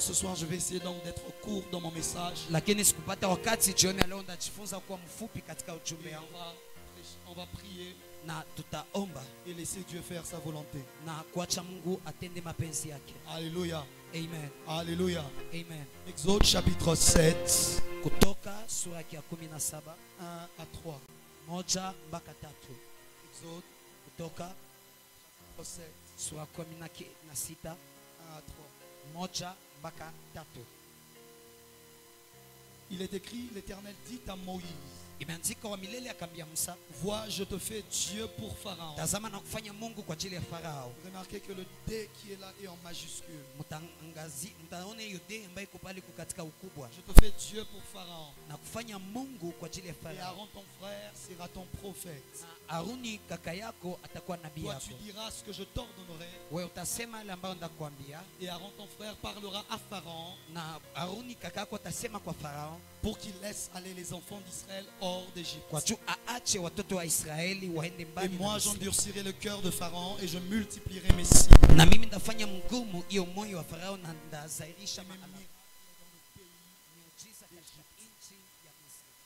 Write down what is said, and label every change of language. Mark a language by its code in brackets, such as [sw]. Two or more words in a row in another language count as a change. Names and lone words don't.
[fr] Ce soir, je vais essayer donc d'être court dans mon message. On va prier et laisser Dieu faire sa volonté. Alléluia. Amen. Alléluia. Amen. Exode chapitre 7, [sw] Kutoka sura ya 17 [fr] 1 à 3. [sw] moja mpaka tatu. [fr] Exode [sw] Kutoka [fr] chapitre 7, [sw] sura 16 [fr] 1 à 3. [sw] moja mpaka tatu. [fr] Il est écrit, l'Éternel dit à Moïse, [sw] Imeandikwa, wa milele akamwambia Musa, [fr] vois, je te fais Dieu pour Pharaon. [sw] tazama na kufanya Mungu kwa ajili ya Farao. [fr] Remarquez que le D qui est là est en majuscule. [sw] Mtaona hiyo D ambayo iko pale katika ukubwa. [fr] Je te fais Dieu pour Pharaon. [sw] Na kufanya Mungu kwa ajili ya [fr] Et [sw] Farao. [fr] Aaron ton frère sera ton prophète. [sw] Na Aruni kaka yako atakuwa nabii [fr] Toi [sw] yako. [fr] tu diras ce que je t'ordonnerai. [sw] Wewe utasema yale ambayo ndakwambia. [fr] Et Aaron ton frère parlera à Pharaon Na Aruni kaka yako atasema kwa Farao pour qu'il laisse aller les enfants d'Israël hors d'Égypte. [sw] kwa juu aache watoto wa Israeli waende [fr] Et [sw] mbali. [fr] moi j'endurcirai le cœur de Pharaon et je multiplierai mes signes. [sw] Na mimi ndafanya mgumu hiyo moyo wa Farao na ndazairisha [fr] Mes [sw] miujiza [fr] miracles [sw] katika nchi ya Misri.